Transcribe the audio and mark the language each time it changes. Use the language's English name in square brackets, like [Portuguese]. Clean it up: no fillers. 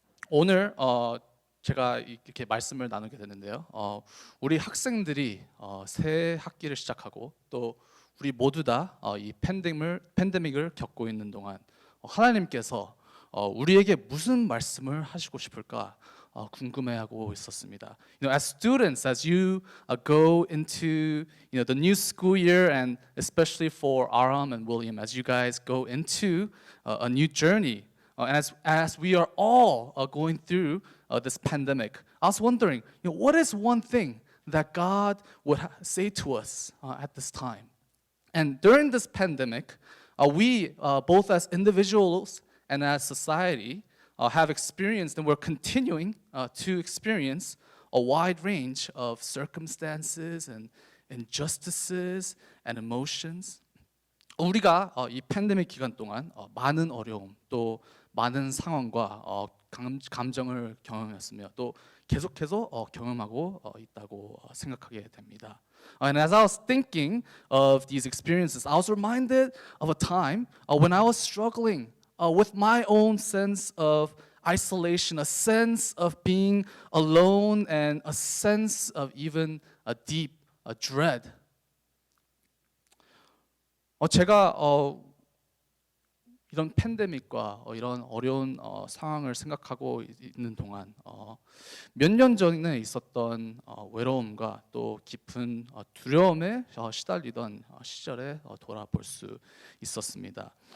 [Korean] 오늘 제가 이렇게 말씀을 나누게 됐는데요. 우리 학생들이 새 학기를 시작하고 또 우리 모두 다 이 팬데믹을 겪고 있는 동안 하나님께서 우리에게 무슨 말씀을 하시고 싶을까 궁금해하고 있었습니다. [English] As students, as you go into the new school year, and especially for Aram and William, as you guys go into a new journey, and as we are all going through this pandemic, I was wondering, what is one thing that God would say to us at this time? And during this pandemic, we both as individuals and as society have experienced, and we're continuing to experience a wide range of circumstances and injustices and emotions. [Korean] 우리가 이 팬데믹 기간 동안 많은 어려움 또 많은 상황과 감정을 경험했으며 또 계속해서 경험하고 있다고 생각하게 됩니다. [English] And as I was thinking of these experiences, I was reminded of a time when I was struggling with my own sense of isolation, a sense of being alone, and a sense of even a deep dread. [Korean] 제가 이런 팬데믹과 이런 어려운 상황을 생각하고 있는 동안 몇 년 전에 있었던 외로움과 또 깊은 두려움에 시달리던 시절에 돌아볼 수 있었습니다.